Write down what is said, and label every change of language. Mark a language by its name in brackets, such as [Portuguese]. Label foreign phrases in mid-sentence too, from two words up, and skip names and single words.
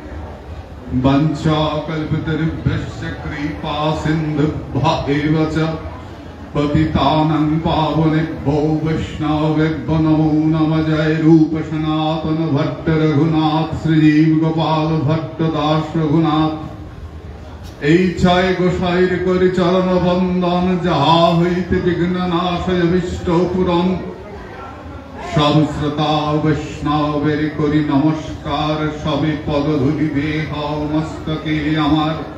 [Sanskrit] वञ्चाकल्पतरुभ्यश्च कृपा सिन्धुभ्य एव च पतितानां पावनेभ्यो वैष्णवेभ्यो नमो नमः। [Bangla] जय रूप सनातन भट्ट रघुनाथ श्रीजीव गोपाल भट्ट दास रघुनाथ। এই ছয় গোসাইর করি চরণ বন্দন যাহা হইতে বিঘ্ন নাশয় অভীষ্ট পূরণ। সব শ্রোতা বৈষ্ণবের করি নমস্কার সবে পদধূলি দেহ মস্তকে আমার।